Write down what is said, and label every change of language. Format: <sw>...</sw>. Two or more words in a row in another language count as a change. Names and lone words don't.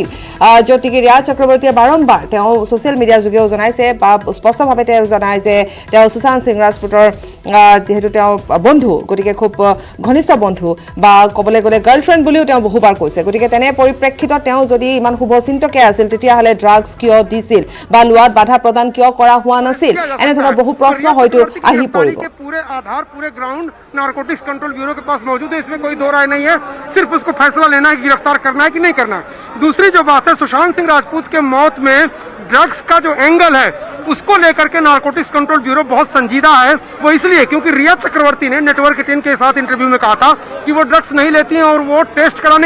<as>যদিকে ৰিয়া চক্ৰৱৰ্তীয়ে বাৰম্বাৰ তেওঁ ছ'চিয়েল মিডিয়াৰ যোগেও জনাইছে বা স্পষ্টভাৱে তেওঁ জনায় যে তেওঁ সুশান্ত সিং ৰাজপুতৰ যিহেতু তেওঁ বন্ধু, গতিকে খুব ঘনিষ্ঠ বন্ধু বা ক'বলৈ গ'লে গাৰ্লফ্ৰেণ্ড বুলিও তেওঁ বহুবাৰ কৈছে। গতিকে তেনে পৰিপ্ৰেক্ষিতত তেওঁ যদি ইমান শুভচিন্তকে আছিল তেতিয়াহ'লে ড্ৰাগছ কিয় দিছিল বা লোৱাত বাধা প্ৰদান কিয় কৰা হোৱা নাছিল, এনেধৰণৰ বহু প্ৰশ্ন হয়তো আহি পৰিব।</as> <hi>पूरे आधार, पूरे ग्राउंड नारकोटिक्स कंट्रोल ब्यूरो के पास मौजूद है, इसमें कोई दो राय नहीं है। सिर्फ उसको फैसला लेना है कि गिरफ्तार करना है कि नहीं करना। दूसरी जो बात है, सुशांत सिंह राजपूत के मौत में ड्रग्स का जो एंगल है उसको लेकर के नारकोटिक्स कंट्रोल ब्यूरो बहुत संजीदा है। वो इसलिए क्योंकि रिया चक्रवर्ती ने नेटवर्क 18 के साथ इंटरव्यू में कहा था कि वो ड्रग्स नहीं लेती हैं और वो टेस्ट कराने।</hi>